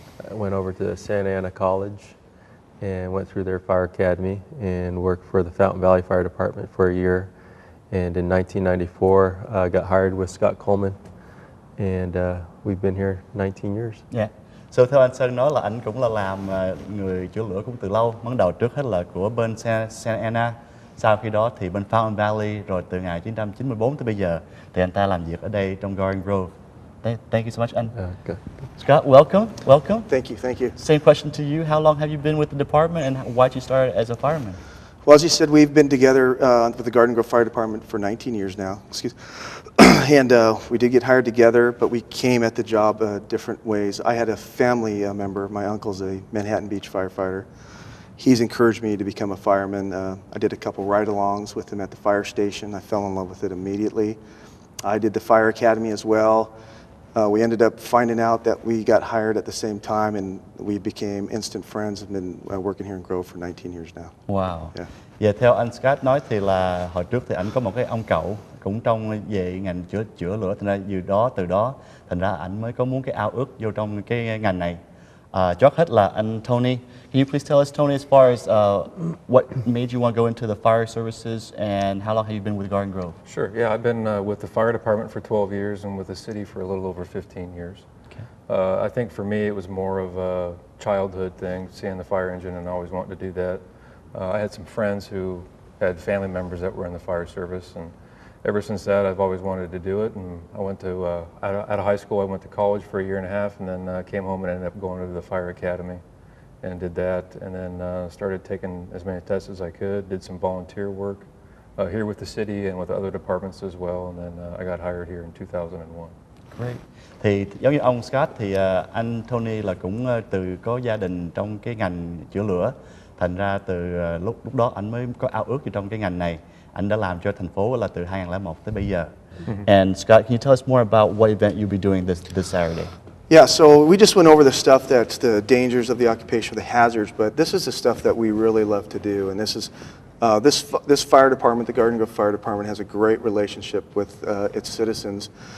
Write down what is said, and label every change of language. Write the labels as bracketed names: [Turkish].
[English] I went over to Santa Ana College and went through their fire academy and worked for the Fountain Valley Fire Department for a year. And in 1994, I got hired with Scott Coleman, and we've been here 19 years. Yeah. [Vietnamese] So theo anh Sơn nói là anh cũng là làm người chữa lửa cũng từ lâu. Ban đầu trước hết là của bên Santa Ana, sau khi đó thì bên Fountain Valley, rồi từ ngày 1994 tới bây giờ thì anh ta làm việc ở đây trong Garden Grove. [English] Thank you so much, anh. Good. Scott, welcome. Thank you. Same question to you. How long have you been with the department, and why did you start as a fireman? Well, as you said, we've been together with the Garden Grove Fire Department for 19 years now. And we did get hired together, but we came at the job different ways. I had a family member. My uncle's a Manhattan Beach firefighter. He's encouraged me to become a fireman. I did a couple ride-alongs with him at the fire station. I fell in love with it immediately. I did the fire academy as well. We ended up finding out that we got hired at the same time, and we became instant friends and been working here in Grove for 19 years now. Wow. Yeah. [Vietnamese] Dạ, theo anh Scott nói thì là hồi trước thì anh có một cái ông cậu cũng trong về ngành chữa lửa, thành ra từ đó thành ra anh mới có muốn cái ao ước vô trong cái ngành này. Trước hết là anh Tony. [English] Can you please tell us, Tony, as far as what made you want to go into the fire services, and how long have you been with Garden Grove? Sure. Yeah, I've been with the fire department for 12 years and with the city for a little over 15 years. Okay. I think for me it was more of a childhood thing, seeing the fire engine and always wanting to do that. I had some friends who had family members that were in the fire service, and ever since that I've always wanted to do it. And I went to, out of high school, I went to college for a year and a half, and then came home and ended up going to the fire academy and did that, and then started taking as many tests as I could, did some volunteer work here with the city and with other departments as well, and then I got hired here in 2001. Great. [Vietnamese] Thì giống như ông Scott thì anh Tony là cũng có gia đình trong cái ngành chữa lửa, thành ra từ lúc đó anh mới có ao ước trong cái ngành này. Anh đã làm cho thành phố là từ 2001 tới bây giờ. [English] And Scott, can you tell us more about what event you'll be doing this Saturday? Yeah, so we just went over the stuff that's the dangers of the occupation, the hazards, but this is the stuff that we really love to do. And this is this fire department, the Garden Grove Fire Department, has a great relationship with its citizens.